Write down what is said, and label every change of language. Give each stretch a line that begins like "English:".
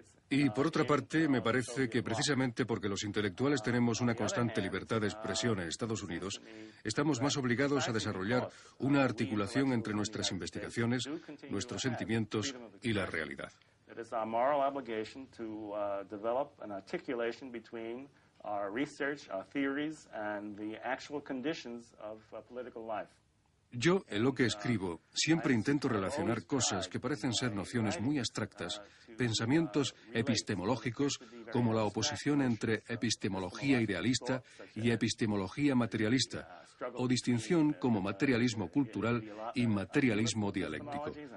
Spanish: Y por otra parte, me parece que precisamente porque los intelectuales tenemos una constante libertad de expresión en Estados Unidos, estamos más obligados a desarrollar una articulación entre nuestras investigaciones, nuestros sentimientos y la realidad.
English: It is our moral obligation to develop an articulation between our research, our theories, and the actual conditions of political life.
Spanish: Yo, en lo que escribo, siempre intento relacionar cosas que parecen ser nociones muy abstractas, pensamientos epistemológicos, como la oposición entre epistemología idealista y epistemología materialista, o distinción como materialismo cultural y materialismo dialéctico.